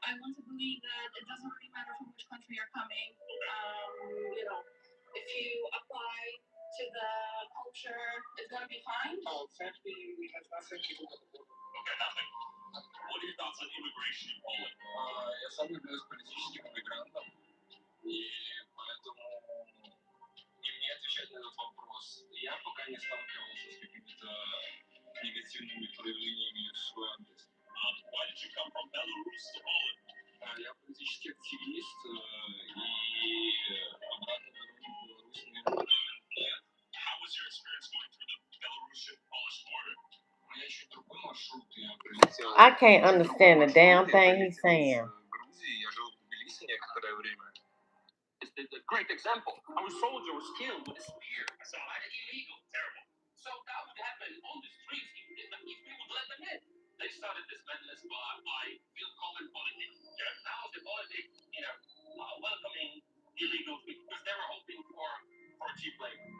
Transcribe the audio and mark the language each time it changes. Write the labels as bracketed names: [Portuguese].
[English] I want to believe that it doesn't really matter from which country you're coming. If you apply to the culture, it's gonna be fine. Sadly, we have nothing to do with the border. Okay, nothing. What are your thoughts on immigration in Poland? [Russian] Я сам являюсь политическим иммигрантом, и поэтому не мне отвечать на этот вопрос. Я пока не сталкивался с какими-то негативными проявлениями в свой адрес. [English] Why did you come from Belarus to Poland? [Russian] Я политический активист, и обратно дороги в Беларусь, наверное, нет. [English] How was your experience going through the Belarusian-Polish border? [Russian] Я еще другой маршрут, я прилетел. [English] I can't understand a damn thing he's saying. [Russian] В Грузии, я жил в Тбилиси некоторое время. [English] It's a great example. Our soldier was killed with a spear. So illegal, terrible. So that would happen on the streets if we would let them in. They started this madness by calling politics. Yeah. Now the politics, welcoming illegals because they were hoping for cheap labor.